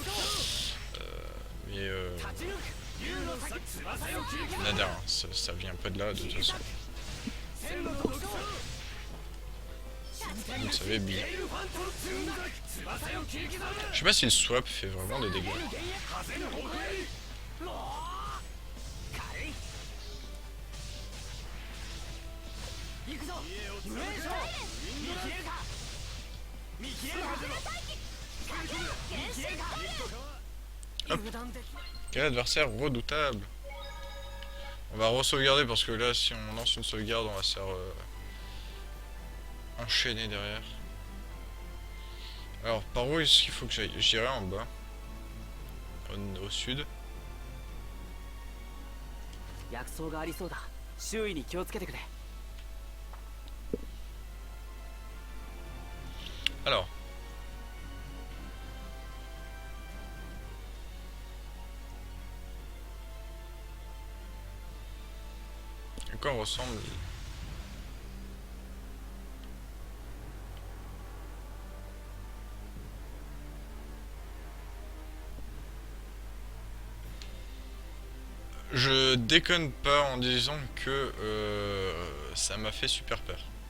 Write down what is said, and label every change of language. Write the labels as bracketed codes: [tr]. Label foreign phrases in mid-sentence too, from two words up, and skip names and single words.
[fr] Mais nada, hein, ça vient pas de là de toute façon. Vous le savez bien. Je sais pas si le swap fait vraiment des dégâts. [ja] 行くぞ無礼将見切れるか見切れるか見切れるか [fr] Hop. Quel adversaire redoutable. On va re-sauvegarder parce que là si on lance une sauvegarde on va se faire enchaîner derrière. Alors par où est-ce qu'il faut que j'aille? J'irai en bas. Au sud. [ja] 薬草がありそうだ周囲に気をつけてくれ [fr] Alors. À quoi ressemble? Je déconne pas en disant que ça m'a fait super peur.